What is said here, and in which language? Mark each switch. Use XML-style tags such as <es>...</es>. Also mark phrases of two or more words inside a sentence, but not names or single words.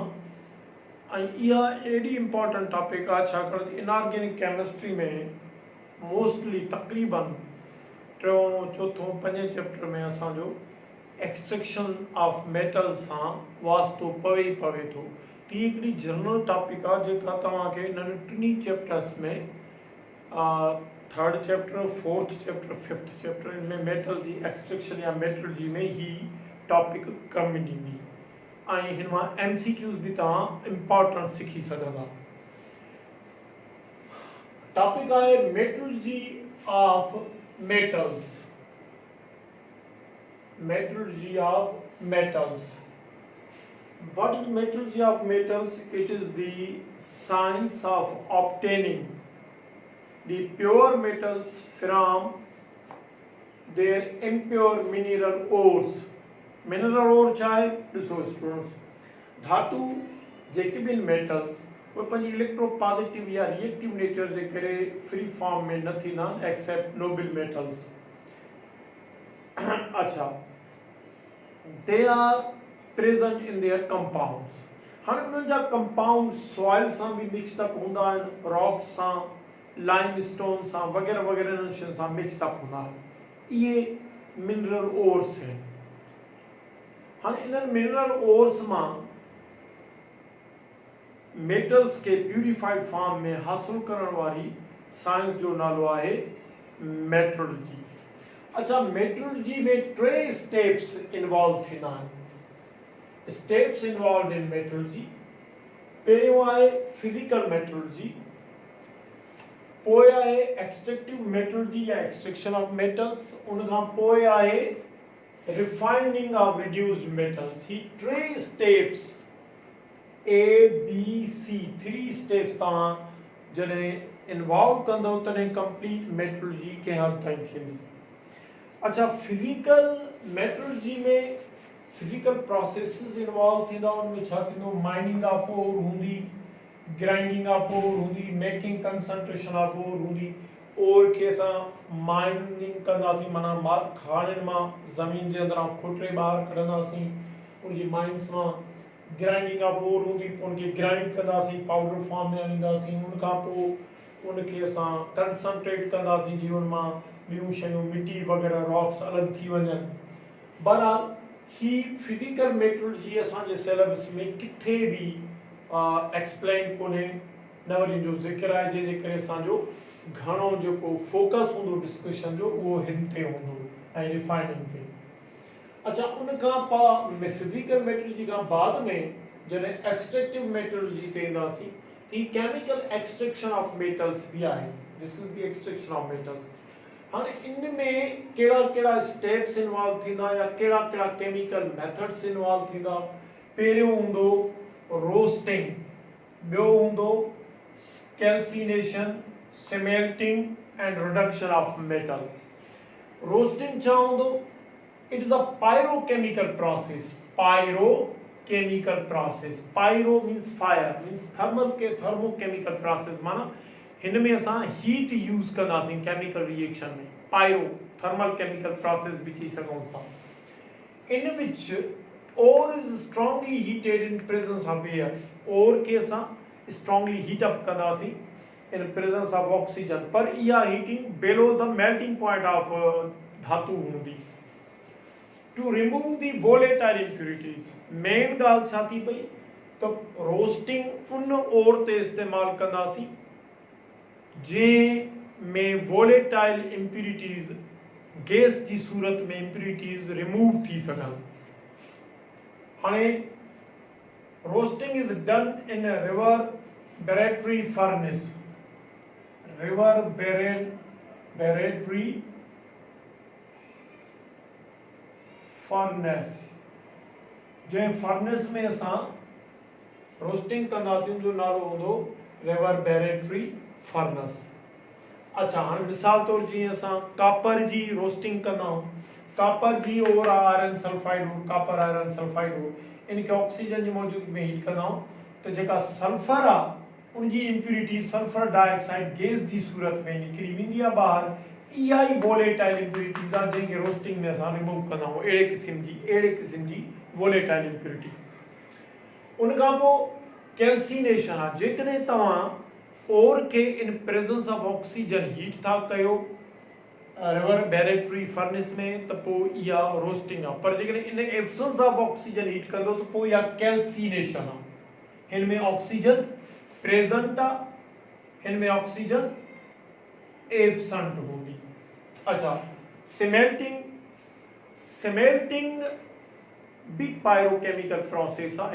<sd>इहा एडी</sd> <en>important topic</en> <sd>आहे छाकाणि</sd> <en>inorganic chemistry</en> <sd>में मोस्टली तक़रीबन टियों चौथों पंजे चैप्टर में असांजो</sd> <en>extraction of metal</en> <sd>सां वास्तो पवे ई पवे थो। ती हिकिड़ी</sd> <en>general topic</en> <sd>आहे जेका तव्हांखे इन्हनि टिनी चैप्टर्स में</sd> <en>third chapter, fourth chapter, fifth chapter</en> <sd>इनमें मेटल जी एक्सट्रैक्शन या मेटलर्जी में ही टॉपिक कम ॾींदी ऐं हिन मां MCQs भी तव्हां इम्पॉर्टेंट सिखी सघंदा। टॉपिक आहे</sd> <en>metallurgy of metals. Metallurgy of metals. What is metallurgy of metals? It is the science of obtaining the pure metals from their impure mineral ores. Mineral ore</en> <sd>चाहे ॾिसो स्टूडेंट्स, धातु जेके भी मेटल्स वो पंहिंजी इलेक्ट्रोपॉजिटिव या</sd> <en>reactive nature</en> <sd>जे करे</sd> <en>free form</en> <sd>में न थींदा आहिनि</sd> <en>except noble metals.</en> <sd>अच्छा,</sd> <en>they are present in their compounds.</en> <sd>हाणे उन्हनि जा कंपाउंड सॉइल सां भी</sd> <en>mixed up</en> <sd>हूंदा आहिनि, रॉक्स सां, लाइमस्टोन सां वग़ैरह वग़ैरह इन्हनि शयुनि सां</sd> <en>mixed up</en> <sd>हूंदा आहिनि। इहे</sd> <en>mineral ores</en> <sd>आहिनि। हाणे इन्हनि</sd> <en>mineral ores</en> <sd>मां मेटल्स के</sd> <en>purified form</en> <sd>में हासिल करण वारी साइंस जो नालो आहे मेटलर्जी। अच्छा, मेटलर्जी में टे</sd> <en>steps involve</en> <sd>थींदा आहिनि।</sd> <en>steps involve in metallurgy,</en> <sd>पहिरियों आहे</sd> <en>physical metallurgy,</en> <sd>पोइ आहे</sd> <en>extractive metallurgy</en> <sd>या</sd> <en>extraction of metals,</en> <sd>उनखां पोइ आहे</sd> <en>refining of reduced metals.</en> <sd>ही टे स्टेप्स ABC, 3 स्टेप्स तव्हां जॾहिं इन्वॉल्व कंदव तॾहिं</sd> <en>complete metallurgy</en> <sd>कंहिं हद ताईं थींदी। अच्छा,</sd> <en>physical metallurgy</en> <sd>में</sd> <en>physical processes involve</en> <sd>थींदा, उनमें छा थींदो,</sd> <en>mining of ore</en> <sd>हूंदी,</sd> <en>grinding of ore</en> <sd>हूंदी,</sd> <en>making concentration of ore</en> <sd>हूंदी। ओर खे असां माइनिंग कंदासीं, माना खाणनि मां ज़मीन जे अंदरां खोटरे ॿाहिरि कढंदासीं, उनजी माइंस मां</sd> <en>grinding of ore</en> <sd>हूंदी, पोइ उनखे ग्राइंड कंदासीं,</sd> <en>powder form</en> <sd>में आणींदासीं, उनखां पोइ उनखे असां कंसंट्रेट कंदासीं जीवन मां ॿियूं शयूं मिट्टी वग़ैरह रॉक्स अलॻि थी वञनि। बहरहाल ही</sd> <en>physical metallurgy</en> <sd>असांजे सिलेबस में किथे भी एक्सप्लेन कोन्हे, न वरी जो ज़िक्र आहे, जंहिंजे करे असांजो घणो जेको फोकस हूंदो डिस्कशन जो उहो हिन ते हूंदो ऐं रिफाइनिंग ते। अच्छा, उनखां</sd> <en>physical metallurgy</en> <sd>खां बाद में जॾहिं</sd> <en>extractive metallurgy</en> <sd>ते ईंदासीं त</sd> <en>chemical extraction of metals</en> <sd>भी आहे।</sd> <en>This is the extraction of metals.</en> <sd>हाणे इन में कहिड़ा कहिड़ा</sd> <en>steps involve</en> <sd>थींदा या कहिड़ा कहिड़ा</sd> <en>chemical methods involve</en> <sd>थींदा। पहिरियों हूंदो रोस्टिंग, ॿियो हूंदो कैल्सिनेशन,</sd> <en>smelting and reduction of metal.</en> <sd>रोस्टिंग छा हूंदो?</sd> <en>It is a pyrochemical process. Pyrochemical process, pyro means fire, means thermochemical process,</en> <sd>माना हिन में असां</sd> <en>heat use</en> <sd>कंदासीं</sd> <en>chemical reaction</en> <sd>में।</sd> <en>pyro thermal chemical process</en> <sd>भी चई सघूं था।</sd> <en>In which ore is strongly heated in presence of air.</en> <sd>ओर के असां</sd> <en>strongly heat up</en> <sd>कंदासीं</sd> <en>in presence of oxygen,</en> <sd>पर इहा</sd> <en>heating below the melting point of</en> <sd>धातु हूंदी।</sd> <en>to remove the volatile impurities,</en> <sd>मेन ॻाल्हि छा थी पई त रोस्टिंग उन ओर ते इस्तेमालु कंदासीं जंहिं में</sd> <en>volatile impurities</en> <sd>गैस जी सूरत में</sd> <en>impurities remove</en> <sd>थी सघनि।</sd> <en>हाणे roasting is done in reverberatory furnace. reverberatory furnace,</en> <sd>जंहिं फर्नेस में असां रोस्टिंग कंदासीं जो नालो हूंदो</sd> <en>reverberatory furnace.</en> <sd>अच्छा, हाणे मिसाल तौर जीअं असां कापर जी रोस्टिंग कंदा आहियूं, कापर जी ओर</sd> <en>iron sulphide</en> <sd>हो,</sd> <en>copper iron sulphide</en> <sd>हो, इनके ऑक्सीजन जी मौजूदगी में हीट कंदा आहियूं त जेका सल्फर आहे उनजी इंप्यूरिटी</sd> <en>sulphur dioxide gas</en> <sd>जी सूरत में निकरी वेंदी आहे ॿाहिरि। इहा ई</sd> <en>volatile impurities</en> <sd>आहे जंहिंखे रोस्टिंग में असां रिमूव कंदा आहियूं, अहिड़े क़िस्म जी</sd> <en>volatile impurity.</en> <sd>उन खां पोइ कैल्सीनेशन आहे। जेकॾहिं तव्हां ओर खे</sd> <en>in presence of oxygen heat</en> <sd>था कयो</sd> <en>reverberatory furnace</en> <sd>में त पोइ इहा रोस्टिंग आहे। पर जेकॾहिं</sd> <en>in absence of oxygen heat</en> <sd>कंदो त पोइ इहा कैल्सीनेशन आहे। हिन में</sd> <en>oxygen present</en> <sd>आहे, हिन में</sd> <en>oxygen absent</en> <sd>हूंदी। अच्छा, स्मेल्टिंग भी</sd> <en>pyrochemical process</en> <sd>आहे।</sd>